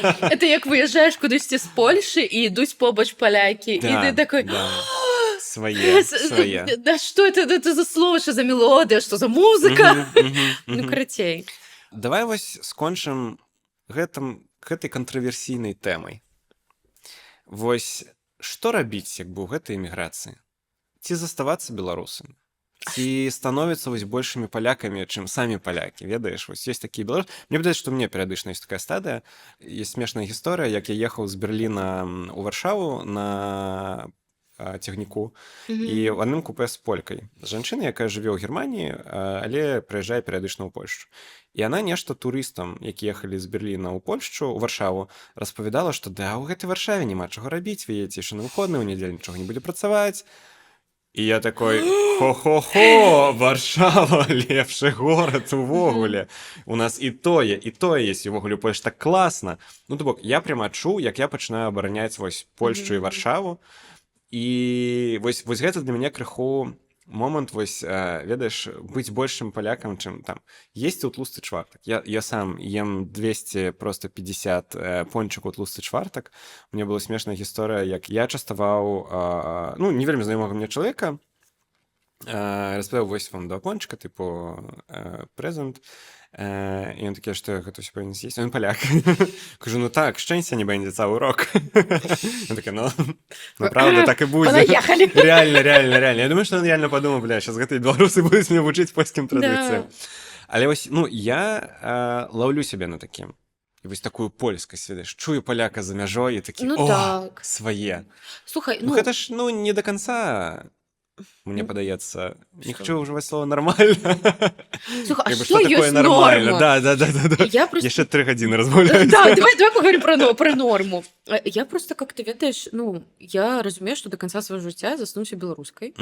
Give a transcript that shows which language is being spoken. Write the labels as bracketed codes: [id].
[be] Это як выязджаеш кудысьці з Польшы і ідуць побач палякі, і ты такой... Да. Свае. [ru] Да что это за слово, что за мелодия, что за музыка? [be] Ну, карацей. Давай вось скончым гэтай кантраверсійнай тэмай. Вось што рабіць, як бы ў гэтай эміграцыі? Ці заставацца беларусамі? Ці становяцца вось большымі палякамі, чым самі палякі, ведаеш? Вось ёсць такія беларусы. Мне падаецца, што мне перыядычна ёсць такая стадыя. Ёсць смешная гісторыя, як я ехаў з Берліна ў Варшаву на цягніку і ў адным купе з полькай. Жанчына, якая жыве ў Германіі, але прыязджае перыядычна ў Польшчу. І яна нешта турыстам, які ехалі з Берліна ў Польшчу, у Варшаву, распавядала, што да, ў гэтай Варшаве няма чаго рабіць, вы едзеце яшчэ на выходны, ў нядзелю нічога не будзе працаваць. І я такой, хо-хо-хо, Варшава, лепшы горад увогуле. У нас і тое есть, увогуле Польшча так класна. Ну, то бок, я пряма адчуў, як я пачынаю абараняць вось Польшчу і Варшаву. І вось гэта для мяне крыху момант, вось, ведаеш, быць большым палякам, чым там есці ў тлусты чвартак. Я сам ем 250 пончыкаў тлусты чвартак. Мне была смешная гісторыя, як я частаваў, ну, не вельмі знаёмага мне чалавека, распавяў, вось вам 2 пончыка, тыпу, прэзент. І ён такі, што гэта ўсё павінен з'есці. Ён паляк. Кажу, ну так, шчасця не будзе цэлы урок. Ён такі, ну, правда, так і будзе. [ru] Понаехали. Реально. [be] Я думаю, што ён реально падумаў, бля, зараз гэтыя беларусы будуць мне вучыць польскім традыцыям. Але вось, ну, я лаўлю сябе на такім. І вось такую польскасць, ведаеш, чую паляка за мяжой і такі, Ну о, так. свае. Слухай, Ну, гэта ж, ну, [ru] не до конца... [be] Мне падаецца, не хочу ўжываць слова «нармальна». Слухай, а Як бы, што такое ёсць нормально? норма? Да. Я просто... Яшчэ 3 гадзіны размаўляюць. [ru] Да, давай поговорим про норму. Я просто, как ты ведаешь, ну, я разумею, что до конца своего жыцця заснуся беларускай.